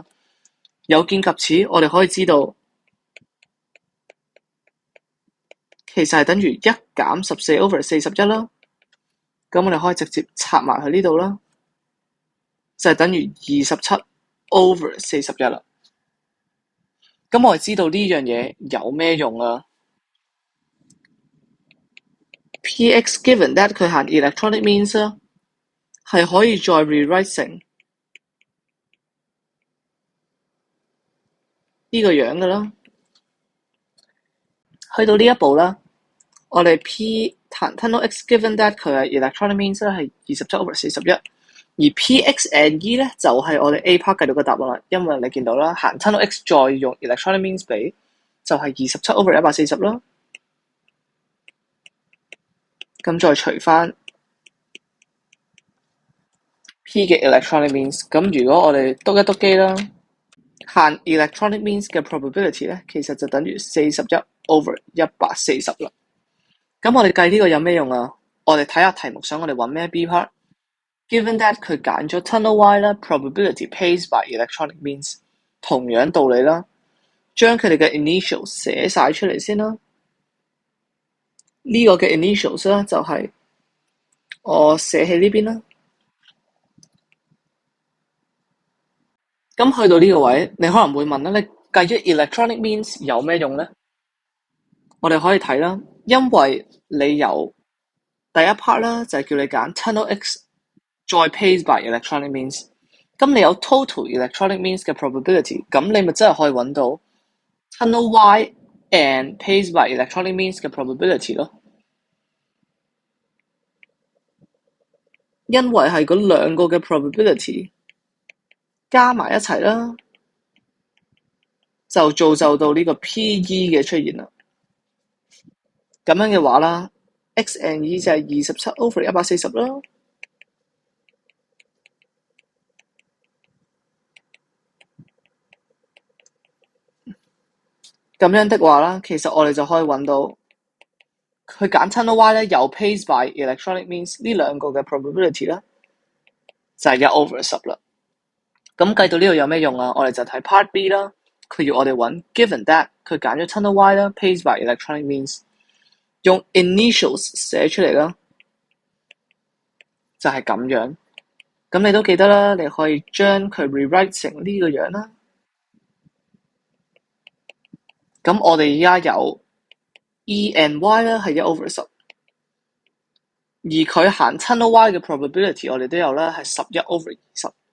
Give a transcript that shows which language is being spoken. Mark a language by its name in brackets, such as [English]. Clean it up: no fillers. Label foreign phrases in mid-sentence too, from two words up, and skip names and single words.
[Cantonese] 有見及此，我哋可以知道，其實係等於1減14/41啦。咁我哋可以直接插埋去呢度啦，就係等於27/41啦。咁我哋知道呢樣嘢有咩用啊 ？ [English] Px given that [Cantonese] 佢行 [English] electronic means [Cantonese] 啦，係可以再 rewrite 成呢個樣嘅啦。去到呢一步啦，我哋 [English] P tunnel X given that [Cantonese] 佢係 [English] electronic means [Cantonese] 咧係27/41，而 [English] Px and E [Cantonese] 咧就係我哋 [English] A part [Cantonese] 計到嘅答案啦。因為你見到啦，行 [English] tunnel X [Cantonese] 再用 [English] electronic means [Cantonese] 比就係27/140啦。咁再除翻 P 嘅 [English] electronic means， [Cantonese] 咁如果我哋篤一篤機啦，行 [English] electronic means [Cantonese] 嘅 probability 咧，其實就等於41/140啦。咁我哋計呢個有咩用啊？我哋睇下題目想我哋揾咩 [English] B part。 Given that [Cantonese] 佢揀咗 [English] tunnel Y 啦 ，probability pays by electronic means， [Cantonese] 同樣道理啦，將佢哋嘅 initials 寫晒出嚟先啦。呢個嘅 initials 咧就係我寫喺呢邊啦。咁去到呢個位，你可能會問啦，你計咗 [English] electronic means [Cantonese] 有咩用咧？我哋可以睇啦，因為你有第一 part 啦，就係叫你揀 [English] tunnel X [Cantonese] 再 [English] pays by electronic means。 [Cantonese] 咁你有 [English] total electronic means [Cantonese] 嘅 probability，咁你咪真係可以揾到 [English] tunnel Y and pays by electronic means [Cantonese] 嘅 probability 咯。因為係嗰兩個嘅 probability 加埋一齊啦，就造就到呢個 PE 嘅出現啦。咁樣嘅話啦 ， [English] X and E [Cantonese] 就係27 over 140啦。咁樣的話啦，其實我哋就可以揾到佢揀 [English] tunnel Y [Cantonese] 咧，又 [English] pays by electronic means [Cantonese] 呢兩個嘅 probability 咧，就係1 over 10啦。咁計到呢度有咩用啊？我哋就睇 [English] part B [Cantonese] 啦。佢要我哋揾 [English] given that [Cantonese] 佢揀咗 [English] tunnel Y [Cantonese] 啦 ， [English] pays by electronic means， [Cantonese] 用 initials 寫出嚟啦，就係咁樣。咁你都記得啦，你可以將佢 rewrite 成呢個樣啦。咁我哋而家有 [English] E and Y [Cantonese] 啦，係1 over 10，而佢行 [English] tunnel Y [Cantonese] 嘅 probability 我哋都有啦，係11 over 20。